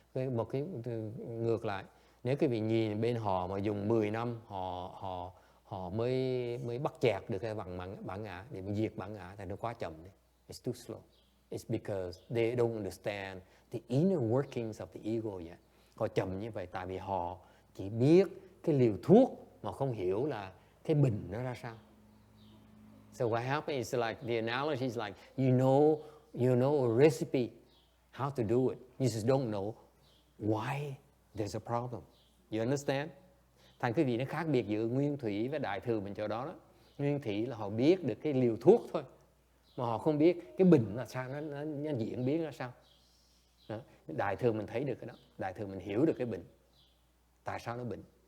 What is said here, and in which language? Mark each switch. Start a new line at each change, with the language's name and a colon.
Vietnamese: Một cái ngược lại, nếu quý vị nhìn bên họ mà dùng 10 năm họ mới bắt chẹt được cái bản ngã để mà diệt bản ngã thì nó quá chậm.
English: It's too slow. It's because they don't understand the inner workings of the ego yet.
Vietnamese: Họ chậm như vậy tại vì họ chỉ biết cái liều thuốc mà không hiểu là cái bình nó ra sao.
English: So what happens is like the analogy is like you know a recipe, how to do it. You just don't know why there's a problem. You understand?
Vietnamese: Thành cái gì nó khác biệt giữa nguyên thủy và đại thừa mình chỗ đó đó. Nguyên thủy là họ biết được cái liều thuốc thôi, mà họ không biết cái bình là sao, nó diễn biến ra sao. Đó. Đại thừa mình thấy được cái đó, đại thừa mình hiểu được cái bệnh, tại sao nó bệnh.